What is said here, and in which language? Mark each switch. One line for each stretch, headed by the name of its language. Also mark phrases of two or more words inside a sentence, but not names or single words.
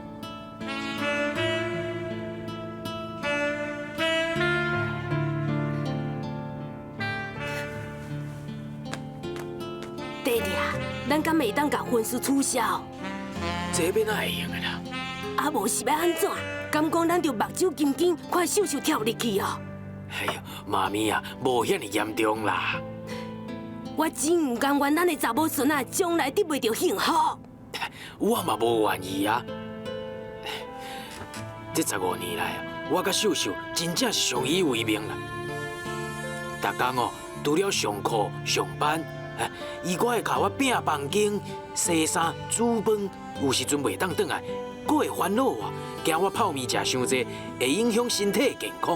Min Nan Chinese: 弟弟啊，咱敢袂当甲婚事取消？这边哪会用的啦？啊，无是要安怎？敢讲咱就目睭金金，看秀秀跳入去哦？哎呦，妈咪啊，无遐尼严重啦。我真唔甘愿咱的查某孙仔将来得袂到幸福。我嘛无愿意啊。这15年来啊，我甲秀秀真正是相依为命啦。逐工哦，除了上课上班，伊阁会教我拼房间、洗衫、煮饭，有时阵袂当转来，阁会烦恼我，惊我泡面食伤济，会影响身体健康。